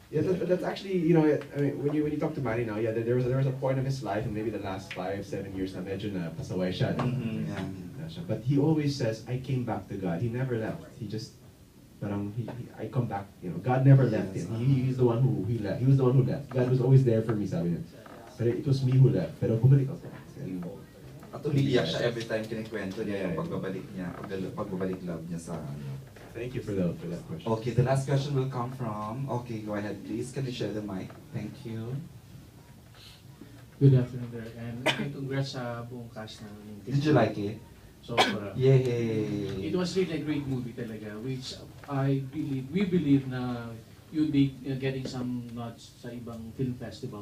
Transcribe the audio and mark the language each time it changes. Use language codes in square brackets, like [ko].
[en] Yeah, that's actually, I mean, when you talk to Manny now, yeah, there was a point of his life, and maybe the last 5-7 years [tl] na medyo na pasaway siya. [en] Yeah. But he always says, I came back to God. He never left. He just, I come back. God never left him. He's the one who he left. He was the one who left. God was always there for me, [tl] sabi niya. [en] But it was me who left. [tl] Pero bumalik ako. At umiiyak siya [en] every time [tl] kinikwento niya yung pagbabalik love niya sa [en] Thank you for that question. Okay, the last question will come from, okay, go ahead please. Can you share the mic? Thank you. Good afternoon there, and congrats [tl] sa buong cast ng [en] Did you like it? [tl] Sobra. Yay! [en] It was really a great movie talaga, which we believe na you'll be getting some nods [tl] sa ibang film festival.